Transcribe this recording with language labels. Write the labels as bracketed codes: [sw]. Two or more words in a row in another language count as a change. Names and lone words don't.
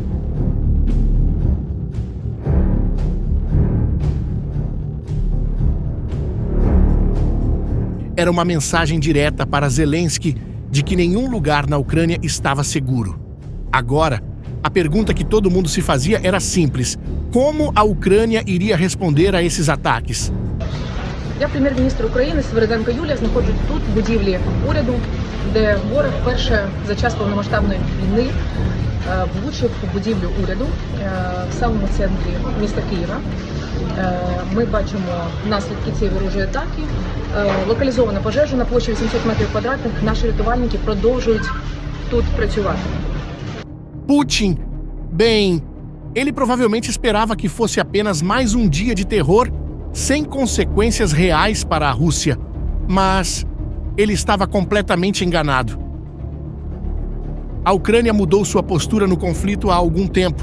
[pt] Era uma mensagem direta para Zelensky de que nenhum lugar na Ucrânia estava seguro. Agora, a pergunta que todo mundo se fazia era simples: como a Ucrânia iria responder a esses ataques? [uk] Я прем'єр-міністр України Свериденко Юлія знаходжусь тут, в будівлі уряду, де ворог вперше за час повномасштабної війни влучив у будівлю уряду в самому центрі міста Києва. Ми бачимо наслідки цієї ворожої атаки. Локалізована пожежа на площі 800 метрів квадратних. Наші рятувальники продовжують тут працювати. [pt] Putin, bem, ele provavelmente esperava que fosse apenas mais um dia de terror sem consequências reais para a Rússia, mas ele estava completamente enganado. A Ucrânia mudou sua postura no conflito há algum tempo.